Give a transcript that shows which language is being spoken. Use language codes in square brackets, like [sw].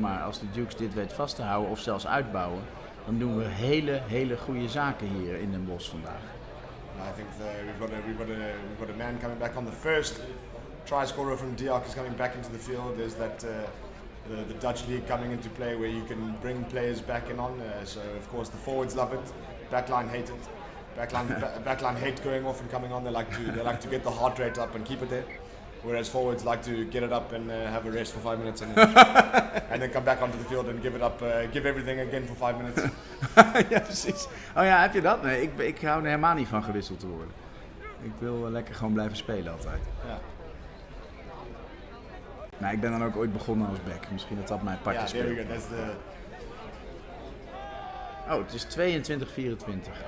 [nl] Maar als de Dukes dit weet vast te houden of zelfs uitbouwen, dan doen we hele goede zaken hier in Den Bosch vandaag. [en] I think we've got a man coming back on the first try scorer from Diok is coming back into the field. There's that the Dutch league coming into play where you can bring players back in on. So of course the forwards love it, backline hate it. Backline hate going off and coming on. They like to get the heart rate up and keep it there. Whereas forwards like to get it up and have a rest for 5 minutes and then come back onto the field and give it up, give everything again for 5 minutes. [nl] Ja, precies. Oh ja, heb je dat? Nee, ik hou er helemaal niet van gewisseld te worden. Ik wil lekker gewoon blijven spelen altijd. Ja. Maar ik ben dan ook ooit begonnen als back. Misschien dat mijn partje speelt. [en] There we go. That's the... [nl] Oh, het is 22-24.